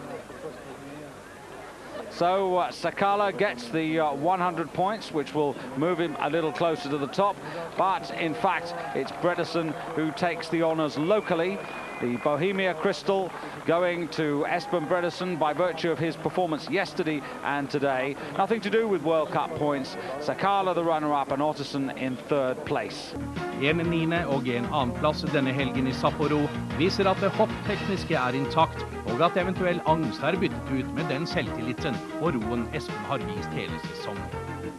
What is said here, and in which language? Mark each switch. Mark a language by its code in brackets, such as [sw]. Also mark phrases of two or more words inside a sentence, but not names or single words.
[en] So Sakala gets the 100 points, which will move him a little closer to the top, but in fact it's Bredesen who takes the honours locally. The Bohemia Crystal going to Espen Bredesen by virtue of his performance yesterday and today. Nothing to do with World Cup points. Sakala the runner-up and Ottesen in third place. [no] En 9. og en annen plass denne helgen I Sapporo viser at det hopptekniske intakt, og at eventuell angst byttet ut med den selvtilliten og roen Espen har vist hele sesongen.